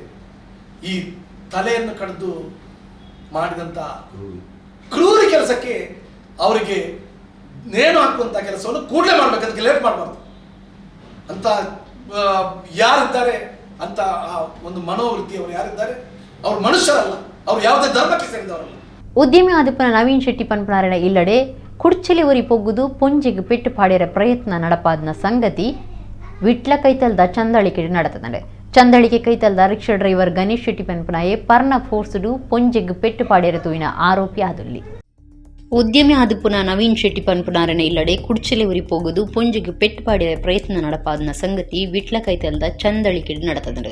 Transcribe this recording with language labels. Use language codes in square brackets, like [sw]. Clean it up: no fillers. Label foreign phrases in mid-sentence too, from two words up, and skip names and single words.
[kn] ಈ ತಲೆಯನ್ನು ಕಡಿದು ಮಾಡಿದಂಥ ಕ್ರೂರಿ ಕೆಲಸಕ್ಕೆ ಅವರಿಗೆ ನೇಣು ಹಾಕುವಂಥ ಕೆಲಸವನ್ನು ಕೂಡಲೇ ಮಾಡ್ಬೇಕು, ಅದಕ್ಕೆ ಲೇಟ್ ಮಾಡಬಾರ್ದು ಅಂತ ಯಾರಿದ್ದಾರೆ ಅಂತ ಆ ಒಂದು ಮನೋವೃತ್ತಿಯವರು ಯಾರಿದ್ದಾರೆ ಅವರು ಮನುಷ್ಯರಲ್ಲ, ಅವರು ಯಾವುದೇ ಧರ್ಮಕ್ಕೆ ಸೇರಿದವರಲ್ಲ. [tcy] ಉದ್ಯಮಿ ಆದಿಪನ ನವೀನ್ ಶೆಟ್ಟಿ ಪನ್ಪನಾರಣ ಇಲ್ಲಡೆ ಕುಡ್ಚಲಿ ಒರಿ ಪೊಗ್ಗುದು ಪೊಂಜಿಗೆ ಪೆಟ್ಟು ಪಾಡಿಯರ ಪ್ರಯತ್ನ ನಡಪಾದ್ನ ಸಂಗತಿ ವಿಟ್ಲ ಕೈತಲ್ದ ಚಂದಳಿಕೆ ನಡತದೆ. ಚಂದಳಿಕೆ ಕೈತಲ್ದ [en] rickshaw driver [tcy] ಗಣೇಶ್ ಶೆಟ್ಟಿ ಪನ್ಪನಾಯೆ ಪರ್ನ ಫೋರ್ಸ್ಡು ಪೊಂಜಿಗೆ ಪೆಟ್ಟು ಪಾಡಿಯರ ತೂಯಿನ ಆರೋಪಿ ಆದುಲ್ಲಿ. ಉದ್ಯಮಿ ಆದಿಪುನ ನವೀನ್ ಶೆಟ್ಟಿ ಪನ್ಪನಾರಣ ಇಲ್ಲಡೆ ಕುಡ್ಚಲಿ ಉರಿ ಪೋಗುದು ಪೊಂಜಿಗೆ ಪೆಟ್ಟು ಪಾಡಿಯರ ಪ್ರಯತ್ನ ನಡಪಾದ್ನ ಸಂಗತಿ ವಿಟ್ಲ ಕೈತಲ್ದ ಚಂದಳಿಕೆ ನಡತದೆ.